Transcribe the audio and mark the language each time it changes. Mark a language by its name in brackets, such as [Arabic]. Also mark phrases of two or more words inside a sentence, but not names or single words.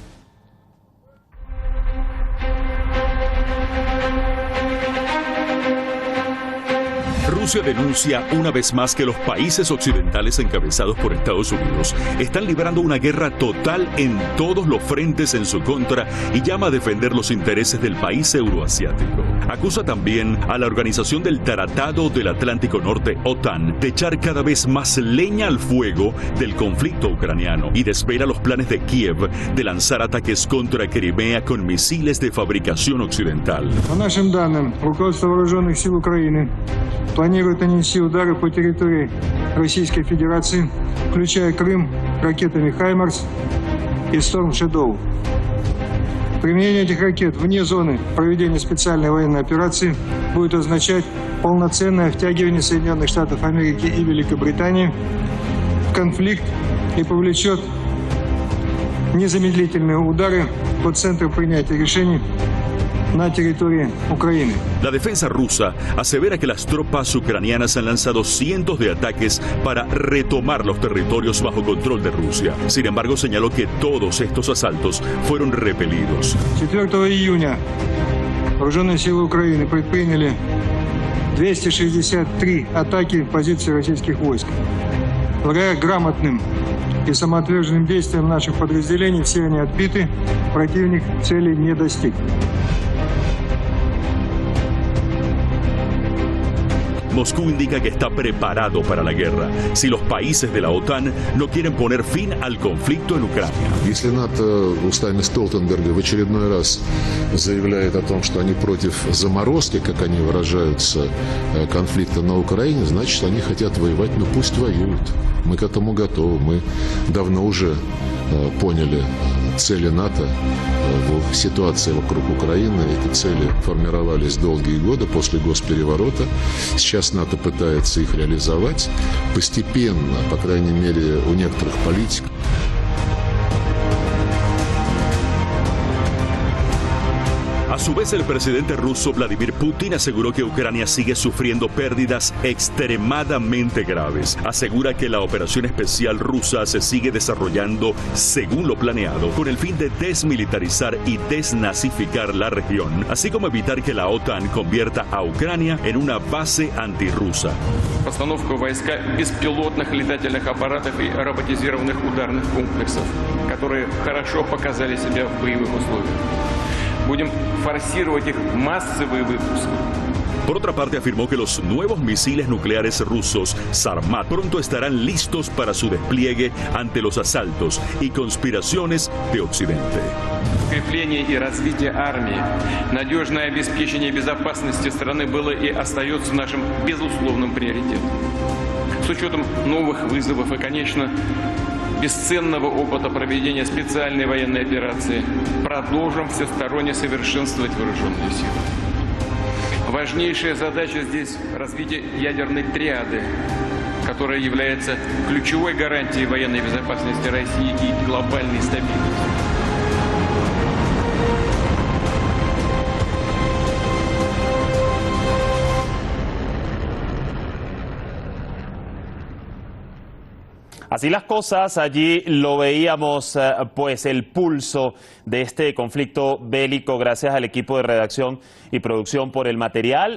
[Spanish] Rusia denuncia una vez más que los países occidentales encabezados por Estados Unidos están librando una guerra total en todos los frentes en su contra y llama a defender los intereses del país euroasiático. Acusa también a la Organización del Tratado del Atlántico Norte, OTAN, de echar cada vez más leña al fuego del conflicto ucraniano y desvela los planes de Kiev de lanzar ataques contra Crimea con misiles de fabricación occidental. [Russian] По нашим данным, руководство вооруженных сил Украины планирует нанести удары по территории Российской Федерации, включая Крым, ракетами «Хаймарс» и «Storm Shadow». Применение этих ракет вне зоны проведения специальной военной операции будет означать полноценное втягивание Соединенных Штатов Америки и Великобритании в конфликт и повлечет незамедлительные удары по центру принятия решений на территории Украины. [Spanish] La defensa rusa asevera que las tropas ucranianas han lanzado cientos de ataques para retomar los territorios bajo control de Rusia. Sin embargo, señaló que todos estos asaltos fueron repelidos. [Russian] 4 июня вооруженные силы Украины предприняли 263 атаки позиций российских войск. Благодаря грамотным и самоотверженным действиям наших подразделений все они отбиты, противник цели не достиг. [Spanish] Moscú indica que está preparado para la guerra si los países de la OTAN no quieren poner fin al conflicto en Ucrania. [Russian] Если НАТО устами Столтенберга в очередной раз заявляет о том, что они против заморозки, как они выражаются, конфликта на Украине, значит, они хотят воевать, ну пусть воюют. Мы к этому готовы. Мы давно уже поняли цели НАТО в ситуации вокруг Украины. Эти цели формировались долгие годы после госпереворота. Сейчас НАТО пытается их реализовать постепенно, по крайней мере, у некоторых политиков. [Spanish] A su vez, el presidente ruso Vladimir Putin aseguró que Ucrania sigue sufriendo pérdidas extremadamente graves. Asegura que la operación especial rusa se sigue desarrollando según lo planeado, con el fin de desmilitarizar y desnazificar la región, así como evitar que la OTAN convierta a Ucrania en una base antirrusa. [Russian] Постановку войска беспилотных летательных аппаратов и роботизированных ударных комплексов, которые хорошо показали себя в боевых условиях. Будем форсировать их массовый выпуск. [Spanish] Por otra parte, afirmó que los nuevos misiles nucleares rusos Sarmat pronto estarán listos para su despliegue ante los asaltos y conspiraciones de Occidente. [Russian] Укрепление и развитие армии, надежное обеспечение безопасности страны было и остается нашим безусловным приоритетом. С учетом новых вызовов и, конечно, бесценного опыта проведения специальной военной операции продолжим всесторонне совершенствовать вооруженные силы. Важнейшая задача здесь – развитие ядерной триады, которая является ключевой гарантией военной безопасности России и глобальной стабильности. [Spanish] Así las cosas, allí lo veíamos, pues el pulso de este conflicto bélico gracias al equipo de redacción y producción por el material.